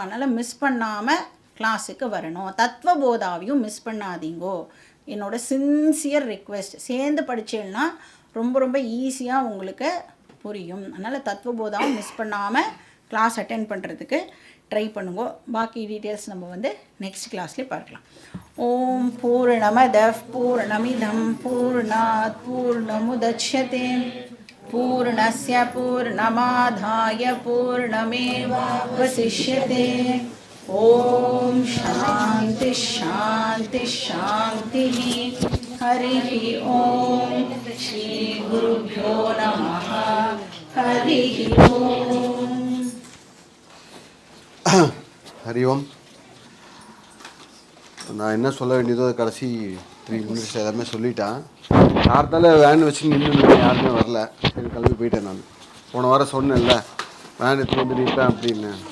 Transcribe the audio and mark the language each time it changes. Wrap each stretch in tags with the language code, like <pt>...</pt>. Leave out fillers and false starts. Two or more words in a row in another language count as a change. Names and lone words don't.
<ta>அதனால் மிஸ் பண்ணாமல் கிளாஸுக்கு வரணும். தத்துவபோதாவையும் மிஸ் பண்ணாதீங்கோ, என்னோடய</ta> <en>sincere request.</en> <ta>சேர்ந்து படித்தேன்னா ரொம்ப ரொம்ப ஈஸியாக உங்களுக்கு புரியும். அதனால் தத்துவபோதாவும் மிஸ் பண்ணாமல்</ta> <en>class attend</en> <ta>பண்ணுறதுக்கு ட்ரை பண்ணுங்க. பாக்கி டீட்டெயில்ஸ் நம்ம வந்து</ta> <en>next class</en> <ta>பார்க்கலாம்.</ta> <sa>ॐ पूर्णमद पूर्णमिदम् पूर्णात् पूर्णमुदच्यते पूर्णस्य पूर्णमादाय पूर्णमेवावशिष्यते। ॐ शान्ति शान्ति शान्तिः। हरिः ॐ श्रीगुरुभ्यो नमः। हरिः ॐ। हरि ॐ.</sa> <ta>நான் என்ன சொல்ல வேண்டியதோ கடைசி 3 மினிட்ஸ் எல்லாமே சொல்லிட்டேன். கார்த்தால வேன் வச்சு நின்று யாருமே வரல. சரி கிளம்பி போயிட்டேன். நான் போன வாரம் சொன்னேன்ல வேன் எடுத்து வந்து நிற்பேன் அப்படின்னு.</ta>